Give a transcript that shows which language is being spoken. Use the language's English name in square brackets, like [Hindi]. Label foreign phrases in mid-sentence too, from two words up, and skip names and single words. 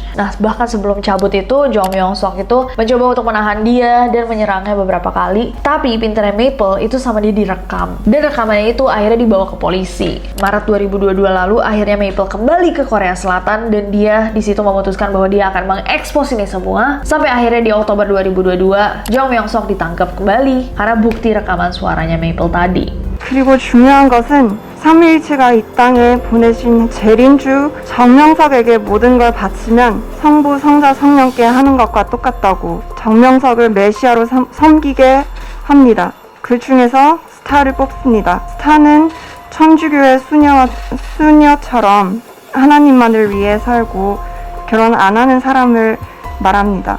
[Indonesian] Nah bahkan sebelum cabut itu Jong Myung Sok itu mencoba untuk menahan dia dan menyerangnya beberapa kali, tapi pinternya Maple itu sama dia direkam, dan rekamannya itu akhirnya dibawa ke polisi. Maret 2022 lalu akhirnya Maple kembali ke Korea Selatan, dan dia di situ memutuskan bahwa dia akan mengekspos ini semua. Sampai akhirnya di Oktober 2022 Jong Myung Sok ditangkap kembali karena bukti rekaman suaranya Maple tadi. [Korean] 그리고 중요한 것은 삼위일체가 이 땅에 보내신 재림주 정명석에게 모든 걸 바치면 성부, 성자, 성령께 하는 것과 똑같다고 정명석을 메시아로 섬기게 합니다. 그 중에서 스타를 뽑습니다. 스타는 천주교의 수녀처럼 하나님만을 위해 살고 결혼 안 하는 사람을 말합니다.